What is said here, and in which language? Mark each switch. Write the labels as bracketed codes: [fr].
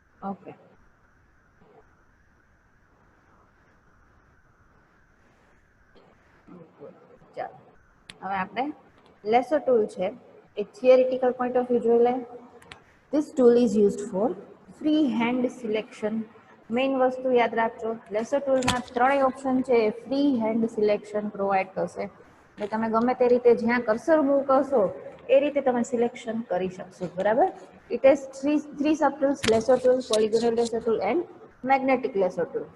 [gu] Okay, ચાલો હવે આપણે લેસર ટૂલ છે એ [en] theoretical point of view [gu] જોઈ લે. [en] This tool is used for free hand selection. [gu] Main વસ્તુ યાદ રાખજો, લેસર ટૂલના ત્રણેય ઓપ્શન છે એ ફ્રી હેન્ડ સિલેક્શન પ્રોવાઈડ કરશે. એટલે તમે ગમે તે રીતે જ્યાં કર્સર મૂવ કરશો એ રીતે તમે સિલેક્શન કરી શકશો, બરાબર. [en] It has three sub tools: lasso tool, polygonal lasso tool and magnetic lasso tool.